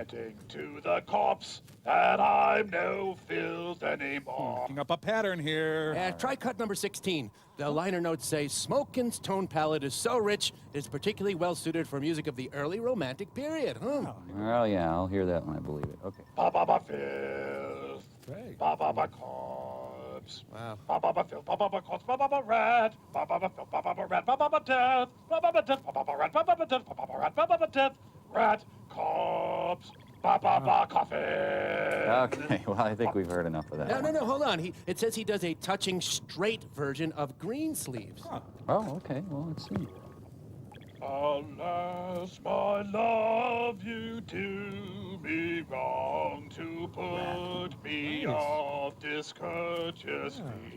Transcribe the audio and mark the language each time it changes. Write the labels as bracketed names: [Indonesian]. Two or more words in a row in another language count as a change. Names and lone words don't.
[English] getting to the corpse that I'm no filth anymore. Picking up a pattern here. Try cut number 16. The liner notes say, Smokin's tone palette is so rich, it's particularly well suited for music of the early romantic period. Huh? Well, yeah, I'll hear that when I believe it. Okay. Ba-ba-ba filth. Ba-ba-ba corpse. Wow. Ba-ba-ba filth. Ba-ba-ba corpse. Ba-ba-ba rat. Ba-ba-ba filth. Ba-ba-ba rat. Ba-ba-ba death. Ba-ba-ba death. Ba-ba-ba rat. Ba-ba-ba death. Ba-ba-ba rat. Ba-ba-ba death. Rat. Corpse. Ba-ba-ba coffin. Okay, well, I think we've heard enough of that. No, hold on. It says he does a touching straight version of Green Sleeves. Oh, okay. Well, let's see. Alas, my love, you do me wrong to put me off discourteously.